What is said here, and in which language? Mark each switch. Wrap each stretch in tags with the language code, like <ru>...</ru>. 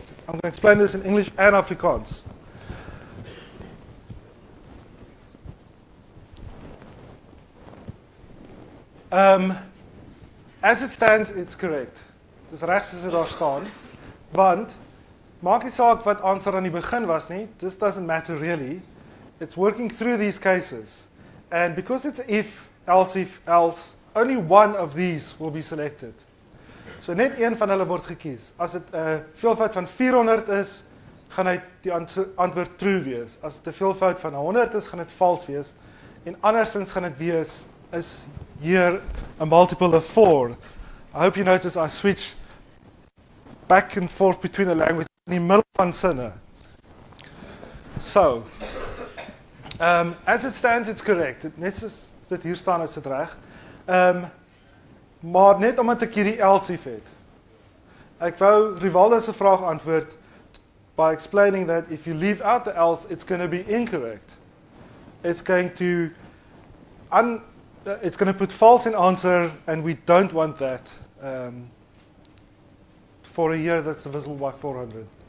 <en>I'm going to explain this in English and Afrikaans. As it stands, it's correct.</en> <af>Dis regs as dit daar staan. Want maak nie saak wat answer aan die begin was nie.</af> <en>This doesn't matter really. It's working through these cases. And because it's if, else, only one of these will be selected.</en> <af>So net een van hulle word gekies. As dit 'n veelvoud van 400 is, gaan hy die antwoord true wees. As dit 'n veelvoud van 100 is, gaan dit false wees. En andersins gaan dit wees</af> <en>is here a multiple of 4. I hope you notice I switch back and forth between the languages</en> <af>in die middel van sinne.</af> <en>So, as it stands, it's correct.</en> <af>Net soos dit hier staan, is dit reg. Maar net omdat ek hierdie else het. Ek wou Rivaldo se vraag antwoord</af> <en>by explaining that if you leave out the else, it's going to be incorrect. It's going to put false in answer, and we don't want that for a year that's divisible by 400.</en>